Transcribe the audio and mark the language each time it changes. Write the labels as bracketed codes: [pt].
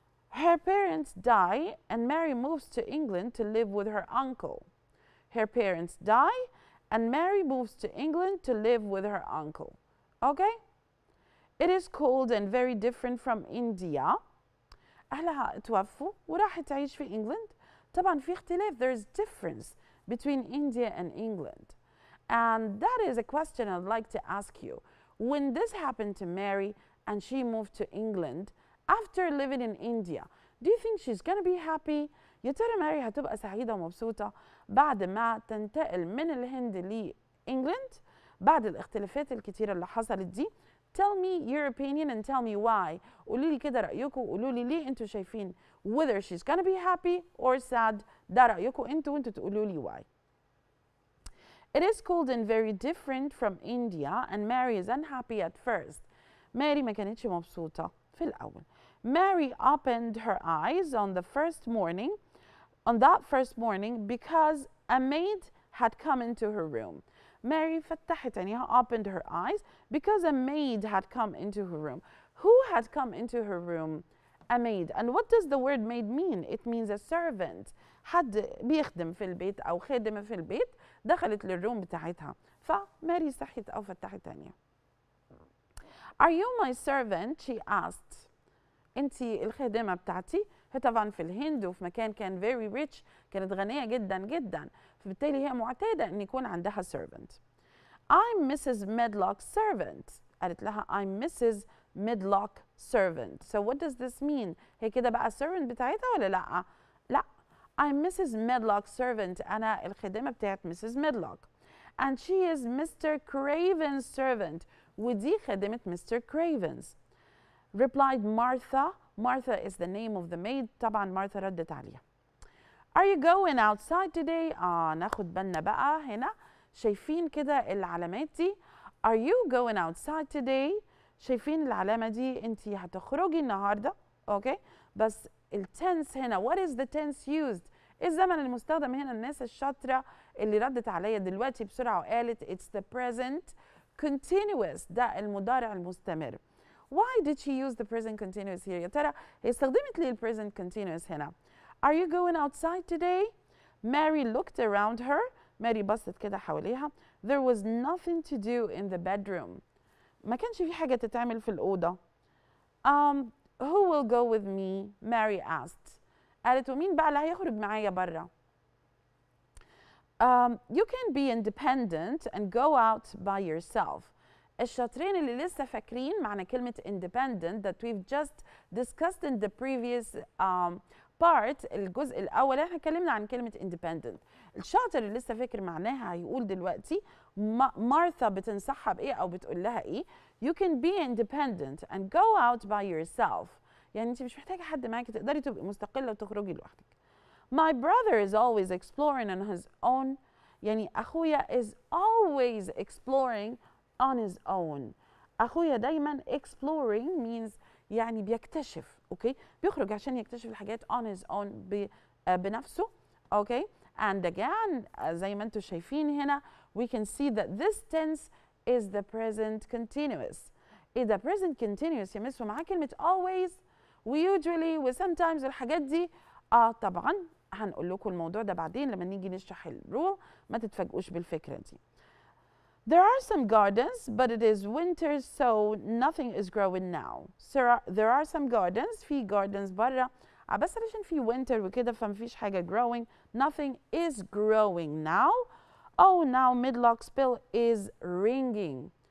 [en] Her parents die and Mary moves to England to live with her uncle. Her parents die and Mary moves to England to live with her uncle. Okay? It is cold and very different from India. [ar] أهلها توفوا وراحت تعيش في England. طبعا في اختلاف. [en] There's difference between India and England. And that is a question I'd like to ask you. When this happened to Mary and she moved to England after living in India, do you think she's going to be happy? [ar] يا ترى ماري هتبقى سعيدة ومبسوطة بعد ما تنتقل من الهند لإنجلند بعد الاختلافات الكتيرة اللي حصلت دي؟ [en] Tell me your opinion and tell me why. [ar] قولوا لي كده رأيكم وقولوا لي ليه انتوا شايفين [en] whether she's going to be happy or sad. [ar] ده رأيكم انتوا وانتوا تقولوا لي why. [en] It is cold and very different from India and Mary is unhappy at first. [ar] ماري ما كانتش مبسوطة في الأول. [en] Mary opened her eyes on that first morning because a maid had come into her room. Mary [ar] فتحت عينيها, [en] opened her eyes because a maid had come into her room. Who had come into her room? A maid. And what does the word maid mean? It means a servant. [ar] حد بيخدم في البيت أو خادمة في البيت دخلت للروم بتاعتها. فماري صحت أو فتحت عينيها. [en] Are you my servant? She asked. [ar] أنتي الخادمة بتاعتي؟ هي طبعا في الهند وفي مكان كان [en] very rich, [ar] كانت غنية جدا جدا, فبالتالي هي معتادة أن يكون عندها servant. [en] I'm Mrs. Medlock's servant. [ar] قالت لها [en] I'm Mrs. Medlock's servant. So what does this mean? [ar] هي كده بقى servant بتاعتها ولا لأ؟ لأ. [en] I'm Mrs. Medlock's servant. [ar] أنا الخادمة بتاعت Mrs. [en] Medlock. And she is Mr. Craven's servant. [ar] ودي خادمة Mr. [en] Craven's. Replied Martha. Martha is the name of the maid. [ar] طبعا Martha ردت عليها. [en] Are you going outside today? [ar] ناخد بالنا بقى هنا. شايفين كده العلامات دي؟ [en] Are you going outside today? [ar] شايفين العلامة دي؟ انتي هتخرجي النهاردة. اوكي؟ بس التنس هنا, [en] what is the tense used? [ar] الزمن المستخدم هنا, الناس الشاطرة اللي ردت عليا دلوقتي بسرعة وقالت [en] it's the present continuous. [ar] ده المضارع المستمر. [en] Why did she use the present continuous here? [ar] يا ترى هي استخدمت ليه present continuous هنا؟ [en] Are you going outside today? Mary looked around her. [ar] ماري بصت كده حواليها. [en] There was nothing to do in the bedroom. [ar] ما كانش في حاجة تتعمل في الأوضة. [en] Who will go with me? Mary asked. [ar] قالت ومين بقى اللي هيخرج معايا برا؟ [en] You can be independent and go out by yourself. [ar] الشاطرين اللي لسه فاكرين معنى كلمة independent [en] that we've just discussed in the previous part, [ar] الجزء الأول احنا اتكلمنا عن كلمة independent. الشاطر اللي لسه فاكر معناها هيقول دلوقتي مارثا بتنصحها بإيه أو بتقول لها إيه؟ [en] You can be independent and go out by yourself. [ar] يعني أنت مش محتاجة حد معاكي, تقدري تبقي مستقلة وتخرجي لوحدك. [en] My brother is always exploring on his own. [ar] يعني أخويا [en] is always exploring on his own. [ar] أخويا دايما exploring means يعني بيكتشف, أوكي؟ بيخرج عشان يكتشف الحاجات on his own بنفسه, أوكي؟ And again, زي ما انتم شايفين هنا, [en] we can see that this tense is the present continuous. [ar] إيه ده present continuous يا مس ومعاه كلمة always و usually و sometimes الحاجات دي؟ طبعا هنقول لكم الموضوع ده بعدين لما نيجي نشرح الرول, ما تتفاجئوش بالفكرة دي. [en] There are some gardens, but it is winter, so nothing is growing now. So there are some gardens, [ar] في gardens برا, بس علشان في winter وكده فمفيش حاجة growing. [en] Nothing is growing now. Oh, now Medlock's bell is ringing.